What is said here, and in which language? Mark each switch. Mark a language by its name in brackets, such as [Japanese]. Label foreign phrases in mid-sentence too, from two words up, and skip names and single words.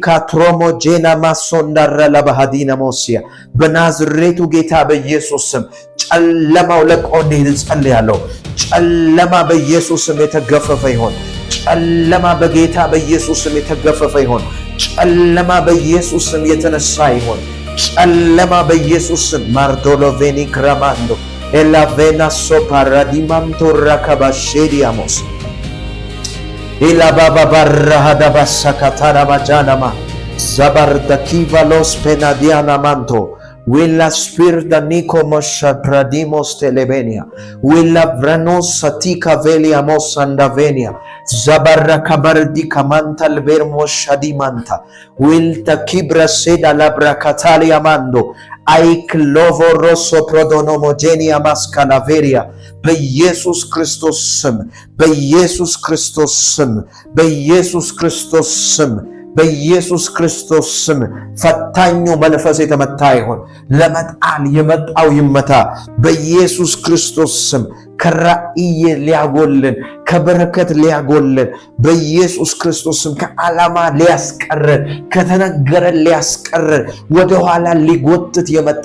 [Amharic] ትሮሞ ጄና ማሶንዳራ ላባሃዲና ሞሲያ በናዝሬቱ ጌታ በኢየሱስ ስም ጨለማው ለቆ እንዲሄድ ጸልያለሁ። ጨለማ በኢየሱስ ስም የተገፈፈ ይሆን። ጨለማ በጌታ በኢየሱስ ስም የተገፈፈ ይሆን። ጨለማ በኢየሱስ ስም የተነሳ ይሆን። ጨለማ በኢየሱስ ስም ማርዶሎቬኒ ክራማንዶ ኤላቬና ሶፓራዲማንቶ ራካባሼዲያሞስ ኢላባባባራሃዳ ባሳካታራ ማጃናማ zabardakivalos penadianamento Willa spirita nicomos pradimos televenia Willa vranos satika velia mosandavenia Zabarra kabardika mantal vermos shadimanta Wilta kibra seda labra catalia mando Aik lovo rosso prodonomogenia mascalaveria በኢየሱስ ክርስቶስ ስም በኢየሱስ ክርስቶስ ስም በኢየሱስ ክርስቶስ ስም በኢየሱስ ክርስቶስ ስም ፈታኙ መንፈስ የተመታ ይሁን። ለመጣል የመጣው ይመታ በኢየሱስ ክርስቶስ ስም። ከራእይ ሊያጎልን ከበረከት ሊያጎልን በኢየሱስ ክርስቶስ ስም። ከዓላማ ሊያስቀረን ከተነገረን ሊያስቀረን ወደኋላ ሊጎትት የመጣ